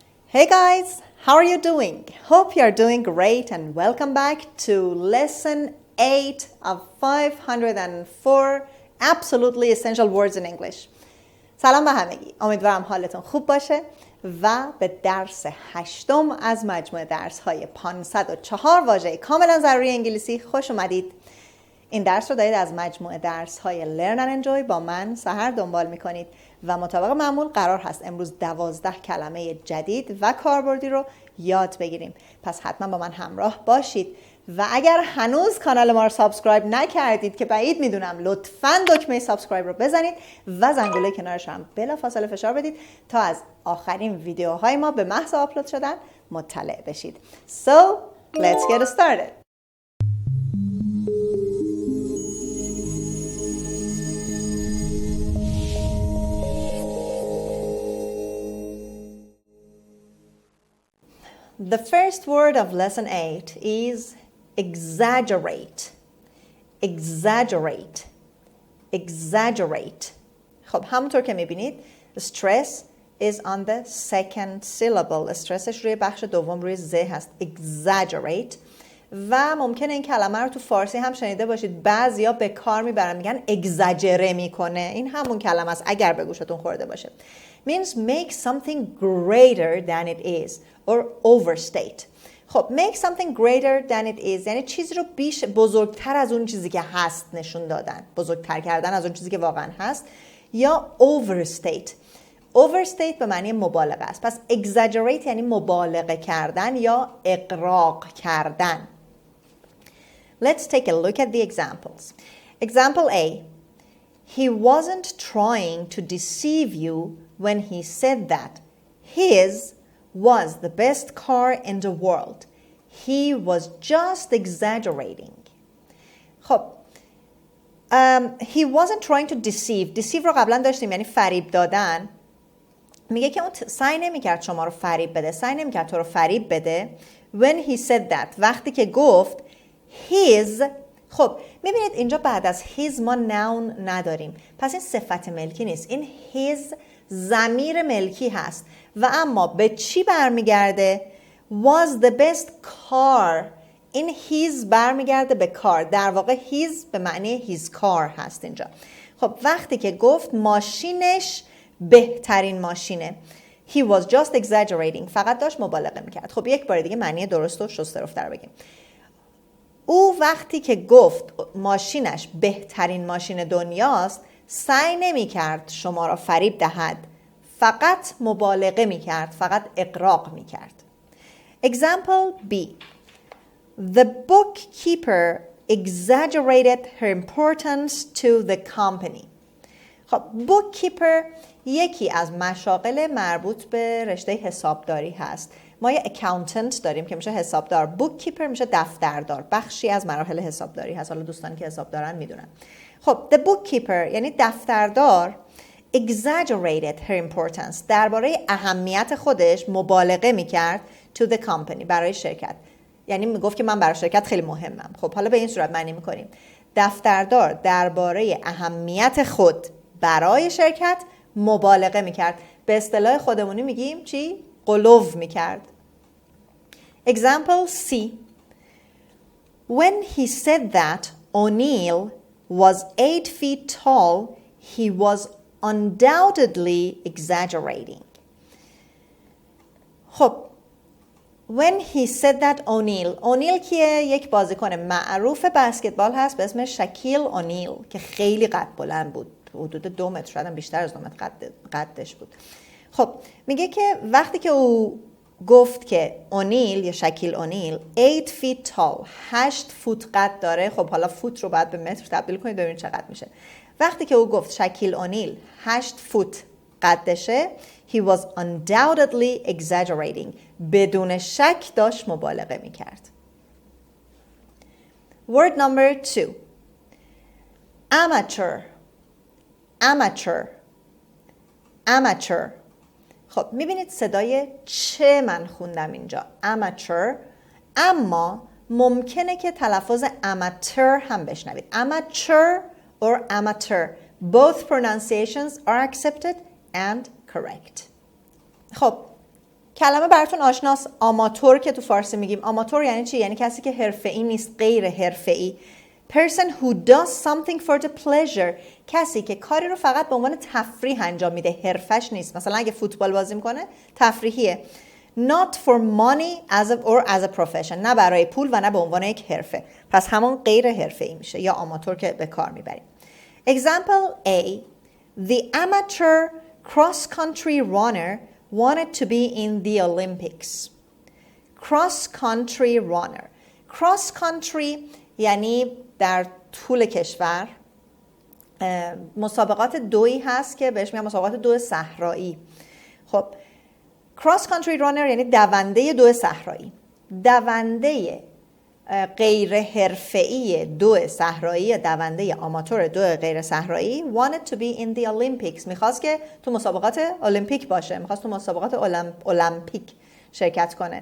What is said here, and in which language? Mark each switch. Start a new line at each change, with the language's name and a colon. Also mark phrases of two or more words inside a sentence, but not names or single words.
English: Hey guys, how are you doing? Hope you are doing great and welcome back to lesson 8 of 504 absolutely essential words in English.
Persian: سلام به همگی. امیدوارم حالتون خوب باشه و به درس 8 از مجموعه درس‌های 504 واژه کاملا ضروری انگلیسی خوش اومدید. این درس رو دارید از مجموعه درس‌های Learn and Enjoy با من سحر دنبال می‌کنید و مطابق معمول قرار هست امروز 12 کلمه جدید و کاربردی رو یاد بگیریم. پس حتما با من همراه باشید و اگر هنوز کانال ما رو سابسکرایب نکردید که بعید میدونم، لطفاً دکمه سابسکرایب رو بزنید و زنگوله کنارش هم بلافاصله فشار بدید تا از آخرین ویدیوهای ما به محض آپلود شدن مطلع بشید.
English: So, let's get started. The first word of lesson 8 is exaggerate. Exaggerate. Exaggerate.
Persian: خب همونطور که میبینید
English: stress is on the second syllable.
Persian: استرسش روی بخش دوم روی ز هست.
English: Exaggerate.
Persian: و ممکنه این کلمه رو تو فارسی هم شنیده باشید. بعضیا به کار میبرن میگن اگزاجره میکنه. این همون کلمه است اگر به گوشتون خورده باشه.
English: Means make something greater than it is or overstate.
Persian: خب
English: make something greater than it is
Persian: یعنی چیزی رو بزرگتر از اون چیزی که هست نشون دادن، بزرگتر کردن از اون چیزی که واقعا هست، یا overstate. overstate به معنی مبالغه است. پس exaggerate یعنی مبالغه کردن یا اغراق کردن.
English: Let's take a look at the examples. Example A. He wasn't trying to deceive you when he said that his was the best car in the world. He was just exaggerating.
Persian: خب
English: he wasn't trying to deceive
Persian: رو قبلا داشتیم یعنی فریب دادن. میگه که اون سعی نمی‌کرد شما رو فریب بده، سعی نمی‌کرد تو رو فریب بده.
English: When he said that
Persian: وقتی که گفت
English: his.
Persian: خب میبینید اینجا بعد از his ما noun نداریم، پس این صفت ملکی نیست، این his ضمیر ملکی هست و اما به چی برمیگرده؟
English: was the best car.
Persian: این his برمیگرده به کار، در واقع his به معنی
English: his car
Persian: هست اینجا. خب وقتی که گفت ماشینش بهترین ماشینه،
English: he was just exaggerating،
Persian: فقط داشت مبالغه میکرد. خب یک بار دیگه معنی درست و شسته رفته رو بگیم. او وقتی که گفت ماشینش بهترین ماشین دنیاست سعی نمی کرد شما را فریب دهد، فقط مبالغه می کرد، فقط اغراق می کرد.
English: Example B. The bookkeeper exaggerated her importance to the company.
Persian: خب bookkeeper یکی از مشاغل مربوط به رشته حسابداری هست. ما یه اکاونتنت داریم که میشه حسابدار، بوککیپر میشه دفتردار، بخشی از مراحل حسابداری هست. حالا دوستانی که حساب دارن میدونن. خب
English: the bookkeeper
Persian: یعنی دفتردار
English: exaggerated her importance
Persian: درباره اهمیت خودش مبالغه میکرد
English: to the company
Persian: برای شرکت، یعنی میگفت که من برای شرکت خیلی مهمم. خب حالا به این صورت معنی میکنیم دفتردار درباره اهمیت خود برای شرکت مبالغه میکرد. به اصطلاح خودمونی میگیم چی؟ غلو میکرد.
English: Example C. When he said that O'Neill was 8 feet tall, he was undoubtedly exaggerating. خب when he said that O'Neill کیه؟
Persian: یک بازیکن معروف بسکتبال هست به اسم شکیل اونیل که خیلی قد بلند بود، حدود 2 متر، شاید بیشتر از 2 متر قدش بود. خب میگه که وقتی که او گفت که اونیل یا شکیل اونیل
English: 8 feet tall
Persian: 8 فوت قد داره، خب حالا فوت رو باید به متر تبدیل کنید ببینید چقدر میشه. وقتی که او گفت شکیل اونیل 8 فوت قدشه
English: he was undoubtedly exaggerating
Persian: بدون شک داشت مبالغه میکرد.
English: Word number 2. amateur.
Persian: خب میبینید صدای چه من خوندم اینجا amateur، اما ممکنه که تلفظ amateur هم بشنوید.
English: amateur or amateur both pronunciations are accepted and correct.
Persian: خب کلمه براتون آشناست، آماتور که تو فارسی میگیم. آماتور یعنی چی؟ یعنی کسی که حرفه‌ای نیست، غیر حرفه‌ای.
English: Person who does something for the pleasure.
Persian: کسی که کاری رو فقط به عنوان تفریح انجام میده، حرفش نیست. مثلا اگه فوتبال بازی میکنه تفریحیه.
English: Not for money or as a profession.
Persian: نه برای پول و نه به عنوان یک حرفه. پس همون غیر حرفه‌ای میشه یا آماتور که به کار میبریم.
English: Example A. The amateur cross-country runner wanted to be in the Olympics. Cross-country runner. Cross-country
Persian: یعنی در طول کشور. مسابقات دویی هست که بهش میگن مسابقات دو صحرایی. خب
English: cross-country runner
Persian: یعنی دونده دو صحرایی. دونده غیر حرفه‌ای دو صحرایی، دونده آماتور دو غیر صحرایی
English: wanted to be in the Olympics.
Persian: میخواست که تو مسابقات المپیک باشه، میخواست تو مسابقات المپیک شرکت کنه.